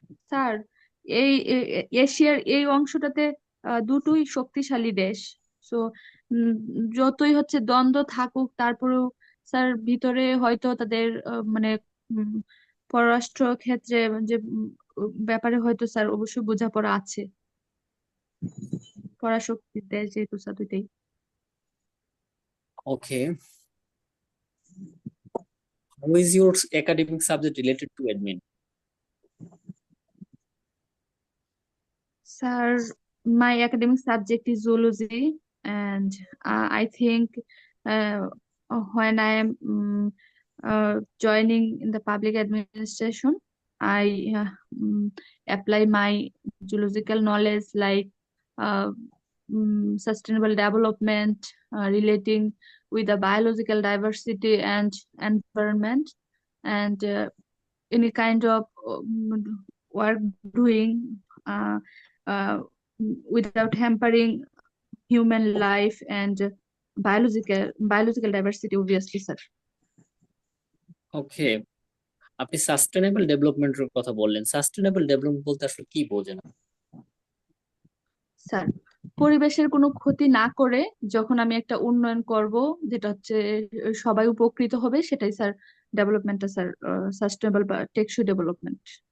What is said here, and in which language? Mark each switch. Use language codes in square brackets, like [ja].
[bn] Sir এই এশিয়ার এই অংশটাতে দুটোই শক্তিশালী দেশ, তো যতই হচ্ছে দ্বন্দ্ব থাকুক তারপরেও স্যার ভিতরে হয়তো তাদের মানে উম, পররাষ্ট্র ক্ষেত্রে যে ব্যাপারে হয়তো স্যার অবশ্যই বোঝাপড়া আছে, পরাশক্তির দেশ যেহেতু স্যার দুইটাই। [en] Okay, how is your academic subject related to admin? Sir, my academic subject is zoology, and I think uh, when I am joining in the public administration, I apply my zoological knowledge like uh, sustainable development relating with the biological diversity and environment, and any kind of work doing uh, without hampering human life and biological diversity, obviously, sir. [bn] ওকে, আপনি sustainable ডেভেলপমেন্টের কথা বললেন। Sustainable development বলতে আসলে কি বোঝেন? Sir, পরিবেশের কোনো ক্ষতি না করে যখন আমি একটা উন্নয়ন করব, যেটা হচ্ছে সবাই উপকৃত হবে, সেটাই স্যার ডেভেলপমেন্টটা, স্যার সাস্টেনেবল বা টেকসই ডেভেলপমেন্ট।